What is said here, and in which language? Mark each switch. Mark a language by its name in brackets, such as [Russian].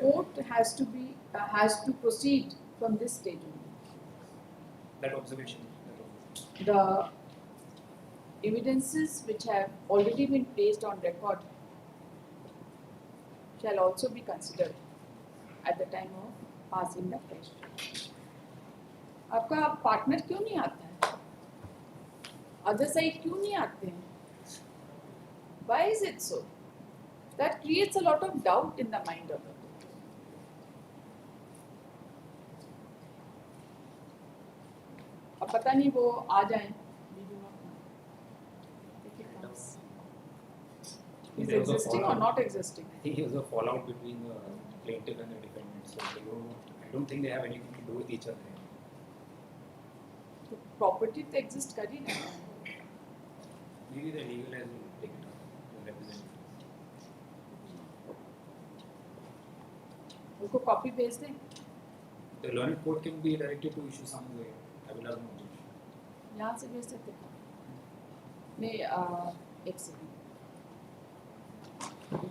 [English] court has to proceed from this stage only. That observation. The evidences which have already been placed on record shall also be considered at the time of passing the fresh. [Hindi] आपका partner क्यों नहीं आता है? Other side क्यों नहीं आते हैं? [English] Why is it so? That creates a lot of doubt in the mind of the court. [Hindi] अब पता नहीं वो आ जाएं. [English] We do not know. If he comes. Is There was a existing or fallout. not existing? I think there was a fallout between the plaintiff and the defendant. So I don't think they have anything to do with each other. [Hindi] तो property तो exist कर ही नहीं. [English] Maybe the legal has will take it up. The representative. [Hindi] उनको copy भेज दें. [English] The learned court can be directed to issue summons again. I will have no objection. [Hindi] यहाँ से भेज सकते हैं. नहीं, एक सेकंड.